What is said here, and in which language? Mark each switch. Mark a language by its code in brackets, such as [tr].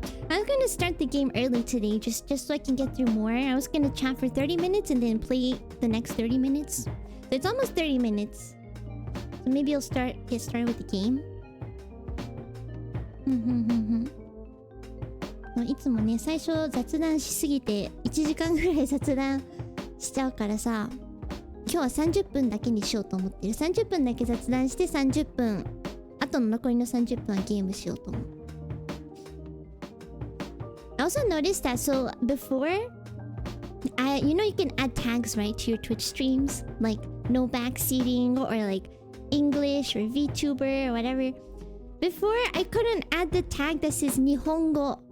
[en] I was gonna start the game early today, just so I can get through more. I was gonna chat for 30 minutes and then play the next 30 minutes. So it's almost 30 minutes. So maybe I'll get started with the game. [ja] いつもね、最初雑談しすぎて1時間ぐらい雑談しちゃうからさ、今日は30分だけにしようと思ってる。 30分だけ雑談して30分、あとの残りの30分はゲームしようと思う。 [en] I also noticed that, so before, you know you can add tags, right, to your Twitch streams? Like, no backseating, or like, English, or VTuber, or whatever. Before, I couldn't add the tag that says Nihongo.